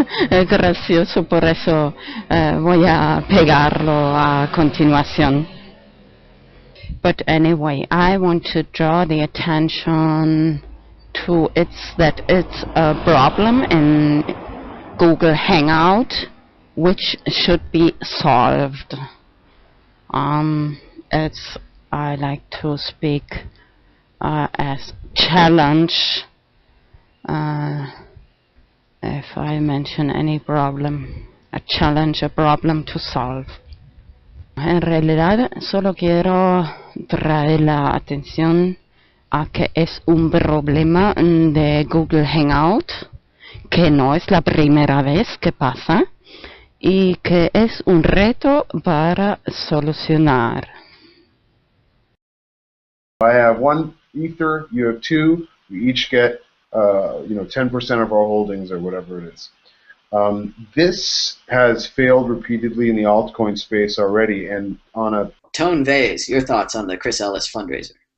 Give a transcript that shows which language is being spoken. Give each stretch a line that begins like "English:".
Spanish: Es gracioso, por eso voy a pegarlo a continuación.
English: But anyway, I want to draw the attention to that it's a problem in Google Hangout which should be solved. It's I like to speak as challenge if I mention any problem, a challenge, a problem to solve.
Spanish: En realidad solo quiero traer la atención a que es un problema de Google Hangout, que no es la primera vez que pasa y que es un reto para solucionar.
English: I have 1 Ether, you have 2, we each get 10% of our holdings or whatever it is. This has failed repeatedly in the altcoin space already, and on a... Tone Vase, your thoughts on the Chris Ellis fundraiser?